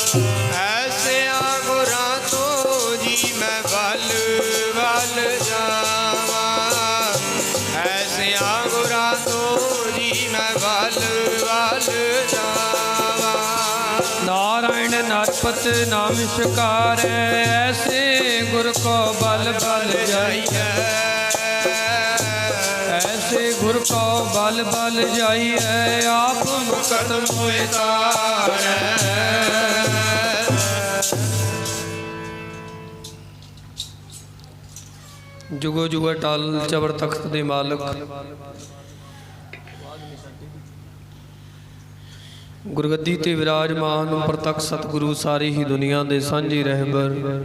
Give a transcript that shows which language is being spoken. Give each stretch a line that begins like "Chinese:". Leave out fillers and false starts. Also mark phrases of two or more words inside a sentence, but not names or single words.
Punjabi: ਐਸਿਆਂ ਗੁਰਾਂ ਤੋਂ ਜੀ ਮੈਂ ਵੱਲ ਵੱਲ ਜਾਵਾਂ, ਐਸਿਆਂ ਗੁਰਾਂ ਤੋਂ ਜੀ ਮੈਂ ਵੱਲ ਵੱਲ ਜਾਵਾਂ। ਨਾਰਾਇਣ ਨਰਪਤ ਨਾਮ ਸ਼ਿਕਾਰੈ, ਐਸੇ ਗੁਰ ਕੋ ਬਲ ਬਲ ਜਾਈਏ, ਐਸੇ ਗੁਰ ਕੋ ਬਲ ਬਲ ਜਾਈਏ, ਆਪ ਮੁਕਦਮ ਹੋਏ ਤਾਰੈ। ਜੁਗੋ ਜੁਗੋ ਟਾਲ ਚਬਰ ਤਖ਼ਤ ਦੇ ਮਾਲਕ ਗੁਰਗੱਦੀ ਤੇ ਵਿਰਾਜਮਾਨ ਪ੍ਰਤਖ ਸਤਿਗੁਰੂ ਸਾਰੀ ਹੀ ਦੁਨੀਆ ਦੇ ਸਾਂਝੇ ਰਹਿਬਰ,